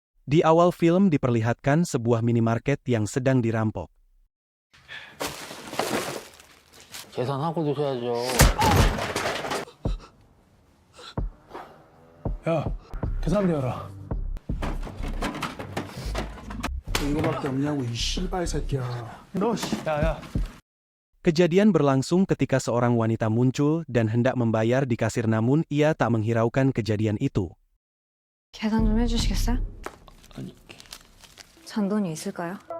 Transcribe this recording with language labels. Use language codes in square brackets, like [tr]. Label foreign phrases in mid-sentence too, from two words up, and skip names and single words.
[id] Di awal film diperlihatkan sebuah minimarket yang sedang dirampok. [ko] 계산하고 드셔야죠. 야, 계산대여라. 이거밖에 없냐고 이 씨발 새끼야. 너 씨, 야. [id] Kejadian berlangsung ketika seorang wanita muncul dan hendak membayar di kasir, namun ia tak menghiraukan kejadian itu. [ko] 계산 좀 해주시겠어요? 아니, 잔돈이 있을까요?